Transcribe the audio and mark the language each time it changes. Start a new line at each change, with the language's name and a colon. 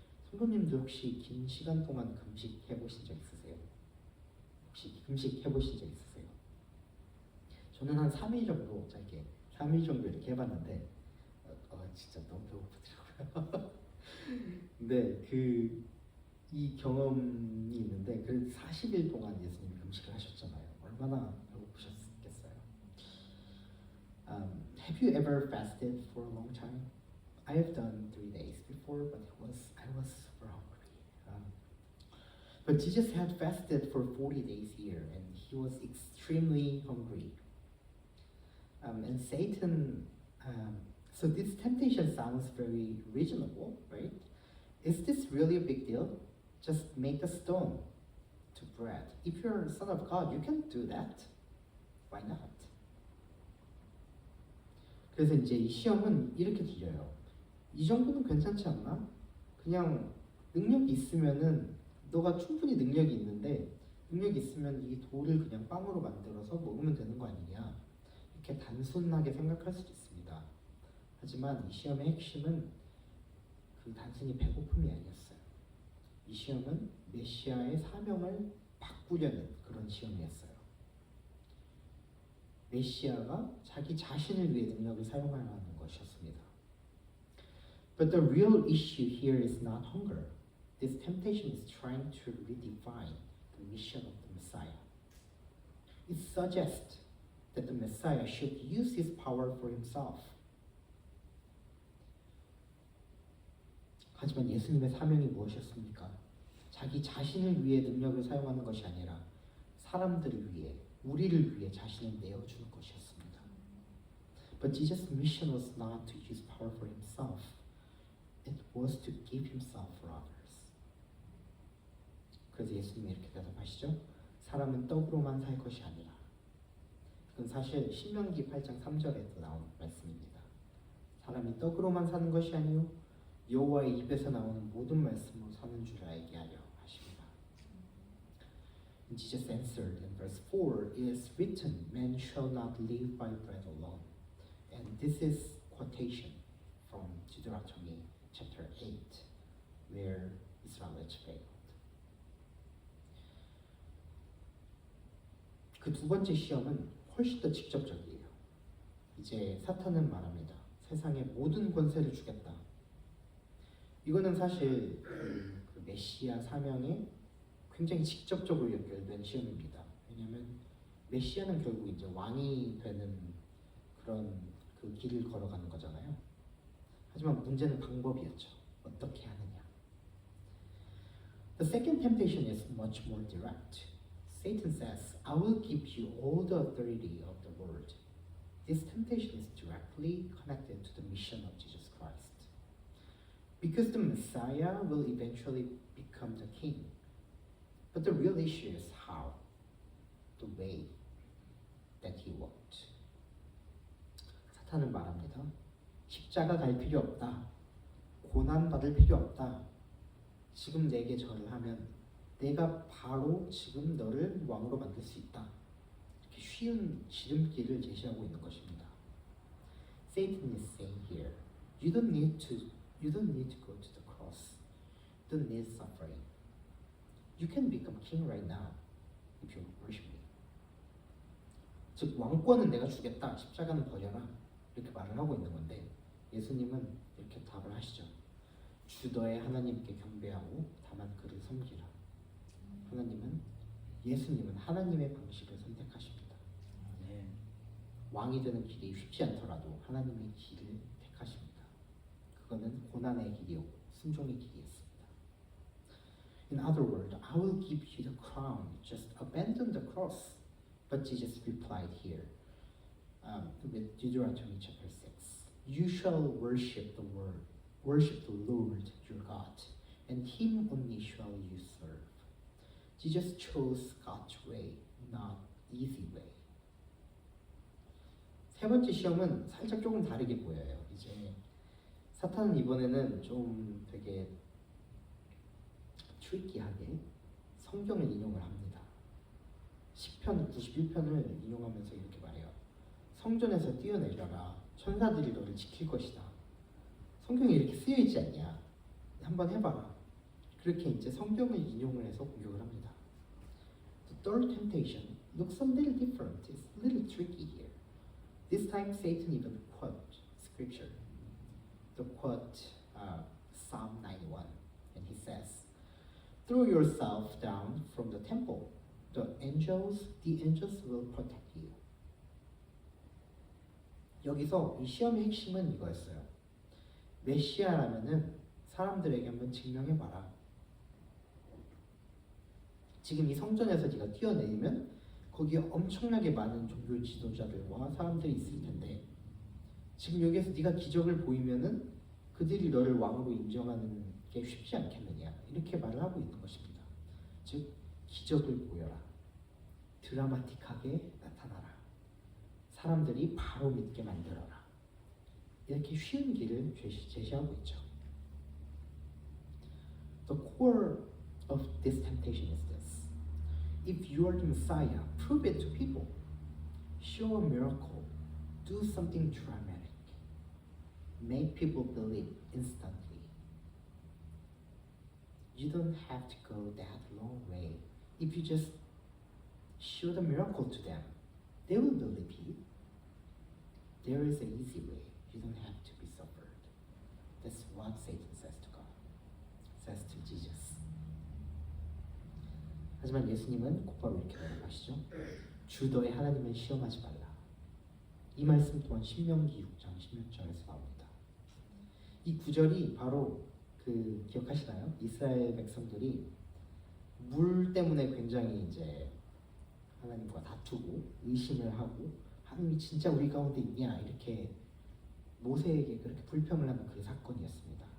Korean: 성도님도 혹시 긴 시간 동안 금식 해보신 적 있으세요? 혹시 금식 해보신 적 있으세요? 저는 한 3일 정도 짧게 3일 정도 이렇게 해봤는데 진짜 너무 배고프더라고요. 근데 이 경험이 있는데 그래도 40일 동안 예수님이 금식을 하셨잖아요. 얼마나 배고프셨겠어요.
English: Have you ever fasted for a long time? I have done 3 days before, but I was super hungry. But Jesus had fasted for 40 days here, and he was extremely hungry. And Satan, so this temptation sounds very reasonable, right? Is this really a big deal? Just make a stone to bread. If you're a son of God, you can do that. Why not?
Korean: 그래서 이제 이 시험은 이렇게 들려요. 이 정도는 괜찮지 않나? 그냥 능력이 있으면은 너가 충분히 능력이 있는데 능력이 있으면 이 돌을 그냥 빵으로 만들어서 먹으면 되는 거 아니냐? 이렇게 단순하게 생각할 수도 있습니다. 하지만 이 시험의 핵심은 그 단순히 배고픔이 아니었어요. 이 시험은 메시아의 사명을 바꾸려는 그런 시험이었어요. 메시아가 자기 자신을 위해 능력을 사용하려는 것이었습니다.
English: But the real issue here is not hunger. This temptation is trying to redefine the mission of the Messiah. It suggests that the Messiah should use his power for himself.
Korean: 하지만 예수님의 사명이 무엇이었습니까? 자기 자신을 위해 능력을 사용하는 것이 아니라 사람들을 위해, 우리를 위해 자신을 내어주는 것이었습니다.
English: But Jesus' mission was not to use power for himself. It was to give himself for others.
Korean: 그래서 예수님이 이렇게 대답하시죠. 사람은 떡으로만 살 것이 아니라. 그건 사실 신명기 8장 3절에도 나온 말씀입니다. 사람이 떡으로만 사는 것이 아니요 여호와의 입에서 나오는 모든 말씀으로 사는 줄 알게 하려 하십니다.
English: And Jesus answered in verse 4, It is written, Man shall not live by bread alone. And this is quotation from Deuteronomy chapter 8, where Israelites failed.
Korean: 그 두 번째 시험은 훨씬 더 직접적이에요. 이제 사탄은 말합니다. 세상의 모든 권세를 주겠다. 이거는 사실 그 메시아 사명에 굉장히 직접적으로 연결된 시험입니다. 왜냐하면 메시아는 결국 이제 왕이 되는 그런 그 길을 걸어가는 거잖아요. 하지만 문제는 방법이었죠. 어떻게 하느냐.
English: The second temptation is much more direct. Satan says, I will give you all the authority of the world. This temptation is directly connected to the mission of Jesus Christ. Because the Messiah will eventually become the king. But the real issue is how, the way that he walked.
Korean: 사탄은 말합니다. 십자가 갈 필요 없다. 고난 받을 필요 없다. 지금 내게 절을 하면 내가 바로 지금 너를 왕으로 만들 수 있다. 이렇게 쉬운 지름길을 제시하고 있는 것입니다.
English: Satan is saying here, you don't need to go to the cross. You don't need suffering. You can become king right now if you worship me.
Korean: 즉 왕권은 내가 주겠다. 십자가는 버려라. 이렇게 말을 하고 있는 건데 예수님은 이렇게 답을 하시죠. 주 너의 하나님께 경배하고 다만 그를 섬기라. 예수님은 하나님의 방식을 선택하십니다. 왕이 되는 길이 쉽지 않더라도 하나님의 길을 택하십니다. 그거는 고난의 길이었고 순종의 길이었습니다.
English: In other words, I will give you the crown. Just abandon the cross. But Jesus replied here with Deuteronomy chapter 6. You shall worship the Lord your God, and Him only shall you serve. Jesus chose God's way, not easy way.
Korean: 세 번째 시험은 살짝 조금 다르게 보여요. 이제 사탄은 이번에는 좀 되게 트리키하게 성경을 인용을 합니다. 시편 91편을 인용하면서 이렇게 말해요. 성전에서 뛰어내려라. 천사들이 너를 지킬 것이다. 성경에 이렇게 쓰여 있지 않냐? 한번 해봐라. 그렇게 이제 성경을 인용을 해서 공격을 합니다.
English: The third temptation looks a little different. It's a little tricky here. This time Satan even quote scripture. The quote Psalm 91, and he says, "Throw yourself down from the temple. The angels will protect you."
Korean: 여기서 이 시험의 핵심은 이거였어요. 메시아라면은 사람들에게 한번 증명해봐라. 지금 이 성전에서 네가 뛰어내리면 거기에 엄청나게 많은 종교 지도자들과 사람들이 있을 텐데 지금 여기에서 네가 기적을 보이면은 그들이 너를 왕으로 인정하는 게 쉽지 않겠느냐 이렇게 말을 하고 있는 것입니다. 즉 기적을 보여라. 드라마틱하게 나타나라. 사람들이 바로 믿게 만들어라. 이렇게 쉬운 길을 제시하고 있죠.
English: The core of this temptation is this. If you are the Messiah, prove it to people. Show a miracle. Do something dramatic. Make people believe instantly. You don't have to go that long way. If you just show the miracle to them, they will believe you. There is an easy way. You don't have to be suffered. That's what Satan says to God. Says to Jesus.
Korean: 하지만 예수님은 곧바로 이렇게 말하시죠. 주 너의 하나님을 시험하지 말라. 이 말씀 또한 신명기 6장 16절에서 나옵니다. 이 구절이 바로 그 기억하시나요? 이스라엘 백성들이 물 때문에 굉장히 이제 하나님과 다투고 의심을 하고 하나님이 진짜 우리 가운데 있냐 이렇게 모세에게 그렇게 불평을 하는 그 사건이었습니다.